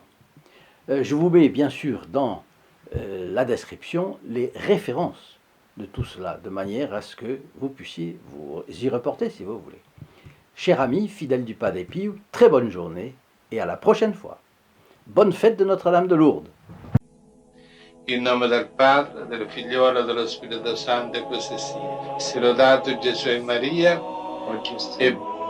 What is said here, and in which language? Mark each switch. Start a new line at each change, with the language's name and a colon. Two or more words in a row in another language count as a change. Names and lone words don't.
French: Je vous mets bien sûr dans la description les références de tout cela, de manière à ce que vous puissiez vous y reporter si vous voulez. Chers amis, fidèles du Padre Pio, très bonne journée et à la prochaine fois. Bonne fête de Notre-Dame de Lourdes.
Italian: In nome del Padre, del Figliolo e dello Spirito Santo, e così sia. Sia lodato Gesù e Maria, e